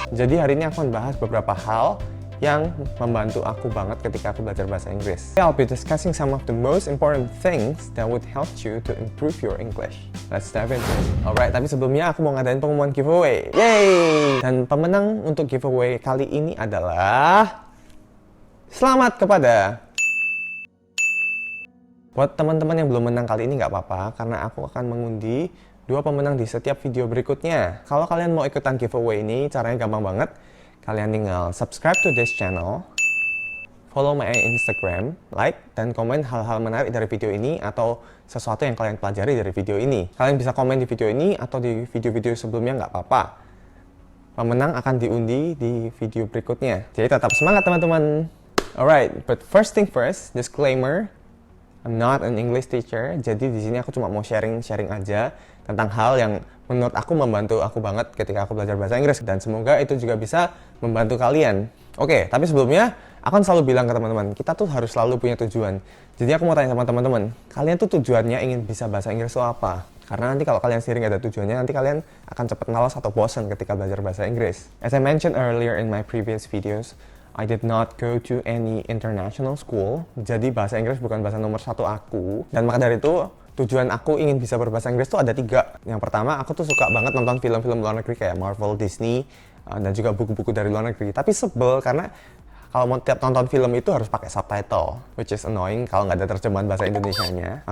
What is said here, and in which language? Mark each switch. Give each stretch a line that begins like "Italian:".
Indonesian: Jadi hari ini aku akan bahas beberapa hal yang membantu aku banget ketika aku belajar bahasa Inggris.
English: I'll be discussing some of the most important things that would help you to improve your English. Let's dive into it. Alright,
Indonesian: tapi sebelumnya aku mau ngadain pengumuman giveaway. Yay! Dan pemenang untuk giveaway kali ini adalah... Selamat kepada... Buat teman-teman yang belum menang kali ini nggak apa-apa, karena aku akan mengundi 2 pemenang di setiap video berikutnya. Kalau kalian mau ikutan giveaway ini, caranya gampang banget. Kalian tinggal
English: subscribe to this channel, follow my Instagram,
Indonesian: like, dan komen hal-hal menarik dari video ini atau sesuatu yang kalian pelajari dari video ini. Kalian bisa komen di video ini atau di video-video sebelumnya, nggak apa-apa. Pemenang akan diundi di video berikutnya. Jadi tetap semangat teman-teman.
English: Alright, but first thing first, disclaimer, I'm not an English teacher.
Indonesian: Jadi di sini aku cuma mau sharing aja tentang hal yang menurut aku membantu aku banget ketika aku belajar bahasa Inggris, dan semoga itu juga bisa membantu kalian. Oke, tapi sebelumnya aku kan selalu bilang ke teman-teman, kita tuh harus selalu punya tujuan. Jadi aku mau tanya sama teman-teman, kalian tuh tujuannya ingin bisa bahasa Inggris itu apa? Karena nanti kalau kalian sendiri nggak ada tujuannya, nanti kalian akan cepat malas atau bosan ketika belajar bahasa Inggris.
English: As I mentioned earlier in my previous videos, I did not go to any international school.
Indonesian: Jadi bahasa Inggris bukan bahasa nomor 1 aku. Dan maka dari itu, tujuan aku ingin bisa berbahasa Inggris tuh ada 3. Yang pertama, aku tuh suka banget nonton film-film luar negeri kayak Marvel, Disney, dan juga buku-buku dari luar negeri. Tapi sebel karena kalau mau tiap nonton film itu harus pakai subtitle,
English: which is annoying
Indonesian: kalau nggak ada terjemahan bahasa Indonesianya.